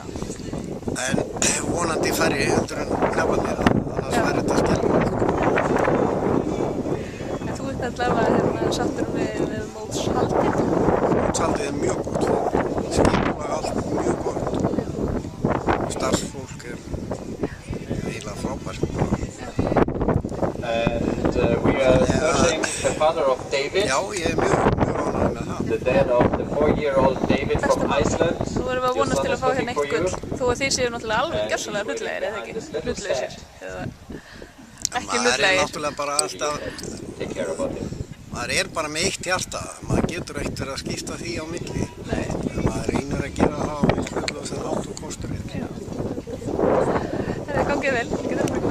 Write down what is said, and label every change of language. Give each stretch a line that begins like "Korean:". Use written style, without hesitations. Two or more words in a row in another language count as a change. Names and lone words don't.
Icelandic: En vonandi færri heldur en knaparnir, annars væri þetta skelfilegt. En þú ert allavega sáttur við mótshaldið? Mótshaldið er mjög gott, skipulag allt mjög gott. Starfsfólk er eiginlega frábært.
English: And we are searching the father of David.
Icelandic: Já, ég er mjög ánægður með það.
English: The dad of the 4-year-old David from Iceland.
Icelandic: Nú erum við að vonast til að fá hérna eitt gull, þó að þið séu náttúrulega alveg gjörsamlega hlutlegir, eða ekki? Hlutlausir, eða ekki Maður er hlutlegir. náttúrulega bara alltaf,
English: Take care about it.
Icelandic: maður er bara með eitt hjarta. Maður getur ekkert verið að skipta því á milli. Nei. Maður reynir að gera það á eins hlutlausan hátt og kostur er. Það er gangið vel,